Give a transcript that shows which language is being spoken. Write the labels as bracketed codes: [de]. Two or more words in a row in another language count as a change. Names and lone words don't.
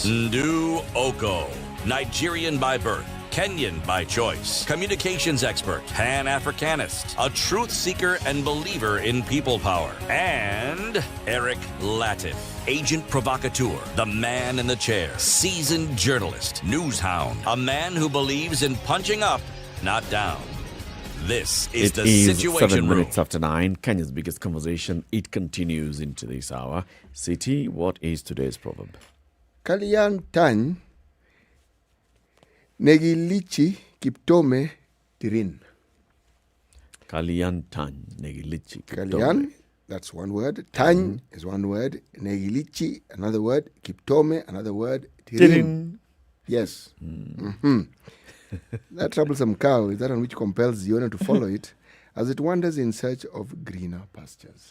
[en] Ndu Okoh, Nigerian by birth, Kenyan by choice, communications expert, Pan-Africanist, a truth seeker and believer in people power, and Eric Latiff, agent provocateur, the man in the chair, seasoned journalist, news hound, a man who believes in punching up, not down. This is The Situation 7 Room. minutes after 9, Kenya's biggest conversation. It continues into this hour. CT, what is today's proverb? [kln] Kalyan tan negilichi kiptome tirin. Kalyan tan negilichi kiptome. Kalyan, [en] that's one word. Tan is one word. Negilichi, another word. Kiptome, another word. Tirin. Yes. That troublesome cow is that on which compels the owner to follow it as it wanders in search of greener pastures.